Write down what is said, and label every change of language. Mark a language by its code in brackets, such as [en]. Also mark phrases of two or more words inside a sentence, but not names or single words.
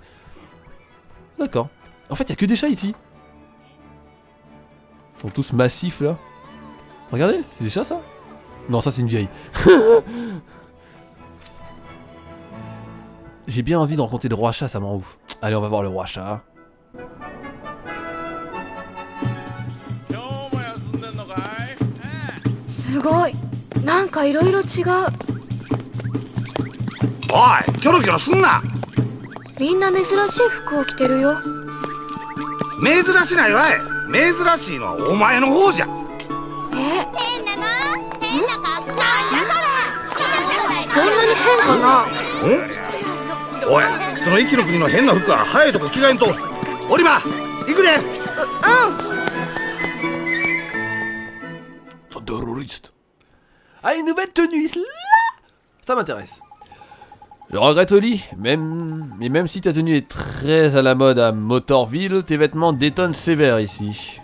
[fr] D'accord. En fait, il y a que des chats ici. Ils sont tous massifs là. Regardez, c'est des chats ça? Non, ça c'est une vieille. J'ai bien envie de rencontrer le roi chat, ça m'en ouf. Allez, on va voir le roi chat. [ja] すごい。なんかいろいろ違う。おい、キョロキョロすんな。みんな珍しい服を着てるよ。珍しないわい。珍しいのはお前の方じゃ。変なの？変な格好。そんなに変かな？おい、その一の国の変な服は早いとこ着替えんと。オリバー、行くで。 [fr] Terroriste. Ah, une nouvelle tenue là. Ça m'intéresse. Je regrette Oli, mais même si ta tenue est très à la mode à Motorville, tes vêtements détonnent sévère ici.